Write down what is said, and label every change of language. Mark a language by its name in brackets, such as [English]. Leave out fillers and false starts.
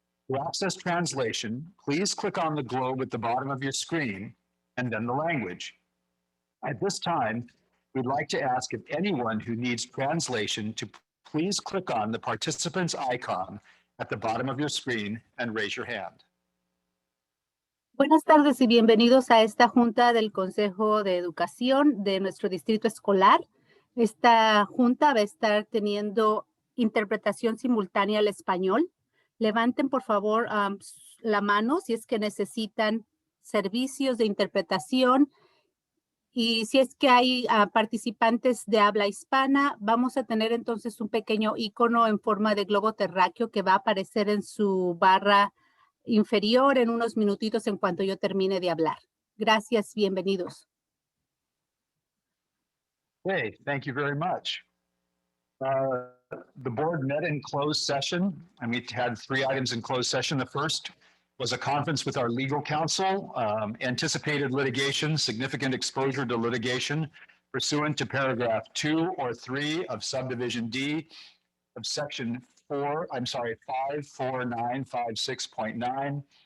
[English] To access translation, please click on the globe at the bottom of your screen and then the language. At this time, we'd like to ask if anyone who needs translation to please click on the participants icon at the bottom of your screen and raise your hand. [Spanish] Buenas tardes y bienvenidos a esta junta del Consejo de Educación de nuestro distrito escolar. Esta junta va a estar teniendo interpretación simultánea al español. Levanten por favor la mano si es que necesitan servicios de interpretación y si es que hay participantes de habla hispana, vamos a tener entonces un pequeño icono en forma de globo terráqueo que va a aparecer en su barra inferior en unos minutitos en cuanto yo termine de hablar. Gracias, bienvenidos. [English] Okay, thank you very much. The board met in closed session, and we had 3 items in closed session. The first was a conference with our legal counsel, anticipated litigation, significant exposure to litigation pursuant to paragraph 2 or 3 of subdivision D of section 54956.9.